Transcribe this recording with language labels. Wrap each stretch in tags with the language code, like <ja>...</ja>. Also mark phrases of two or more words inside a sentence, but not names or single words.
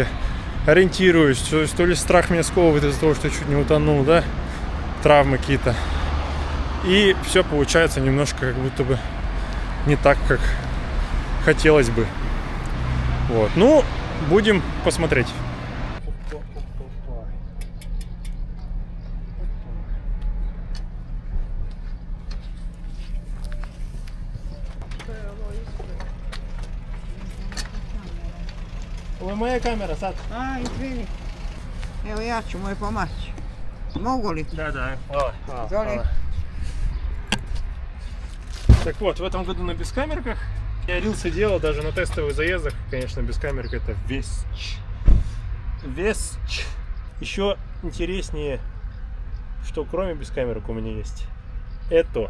<ru>Ориентируюсь, то ли страх меня сковывает из-за того, что я чуть не утонул, да? Травмы какие-то. И все получается немножко как будто бы не так, как хотелось бы. Вот. Ну, будем посмотреть.</ru> <sr>Ovo je moja kamera sad. A, izvini. Evo ja ću moj pomoći. Mogu li?</sr> <ru>Да, hvala.</ru> <sr>Izvoli.</sr> <ru>Так вот, в этом году на бескамерках я рилсы делал даже на тестовых заездах. Конечно, бескамерка это вещь. Еще интереснее, что кроме бескамерок у меня есть это.</ru>